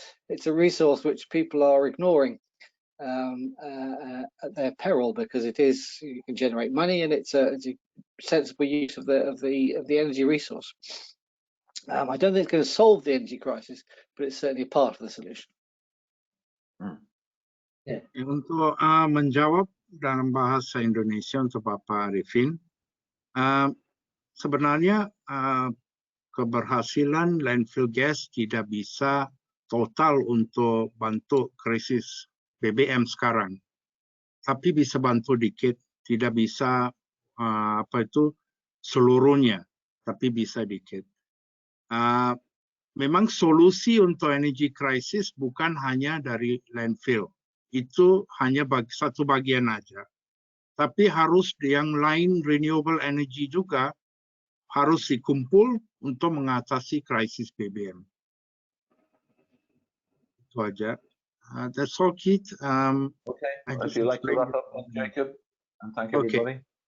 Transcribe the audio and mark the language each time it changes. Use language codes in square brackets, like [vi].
[en] It's a resource which people are ignoring at their peril, because you can generate money and it's a sensible use of the energy resource. I don't think it's going to solve the energy crisis, but it's certainly a part of the solution. [id] Untuk menjawab dalam bahasa Indonesia untuk Bapak Arifin, sebenarnya keberhasilan landfill gas tidak bisa total untuk bantu krisis BBM sekarang, tapi bisa bantu dikit. tidak bisa seluruhnya, tapi bisa dikit. Memang solusi untuk energy crisis bukan hanya dari landfill, itu hanya satu bagian aja. Tapi harus yang lain renewable energy juga harus dikumpul untuk mengatasi krisis BBM. Itu aja. [en] That's all, Keith. Okay, if you'd like to wrap up, Jacob, and thank everybody.